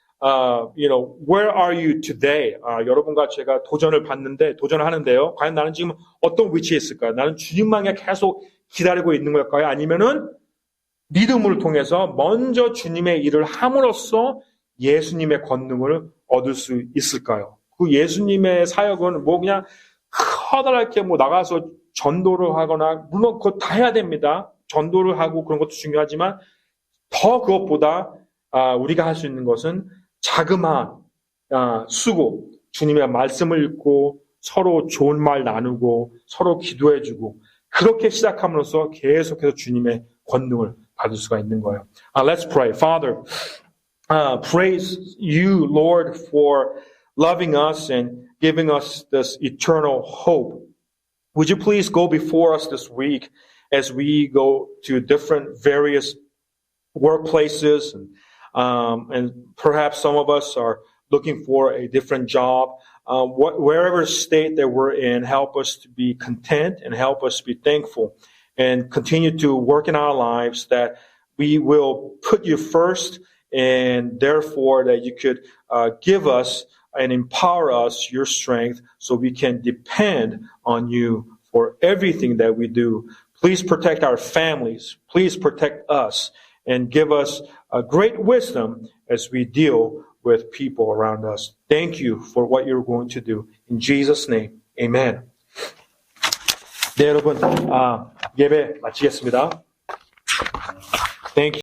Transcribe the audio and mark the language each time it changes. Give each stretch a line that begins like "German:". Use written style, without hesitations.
English: Where are you today?
Korean: 여러분과 제가 도전을 하는데요. 과연 나는 지금 어떤 위치에 있을까요? 나는 주님만에 계속 기다리고 있는 걸까요? 아니면은 믿음을 통해서 먼저 주님의 일을 함으로써 예수님의 권능을 얻을 수 있을까요? 그 예수님의 사역은 그냥 커다랗게 나가서 전도를 하거나, 물론 그거 다 해야 됩니다. 전도를 하고 그런 것도 중요하지만, 더 그것보다 우리가 할 수 있는 것은 자그마한 수고, 주님의 말씀을 읽고 서로 좋은 말 나누고 서로 기도해주고 그렇게 시작함으로써 계속해서 주님의 권능을 받을 수가 있는 거예요.
English: Let's pray. Father, praise you, Lord, for loving us and giving us this eternal hope. Would you please go before us this week as we go to different various workplaces and perhaps some of us are looking for a different job. Wherever state that we're in, help us to be content and help us be thankful and continue to work in our lives that we will put you first and therefore that you could give us and empower us your strength so we can depend on you for everything that we do. Please protect our families. Please protect us and give us a great wisdom as we deal with people around us. Thank you for what you're going to do. In Jesus' name, amen.
Korean: 네, 여러분, 예배 마치겠습니다.
English: Thank you.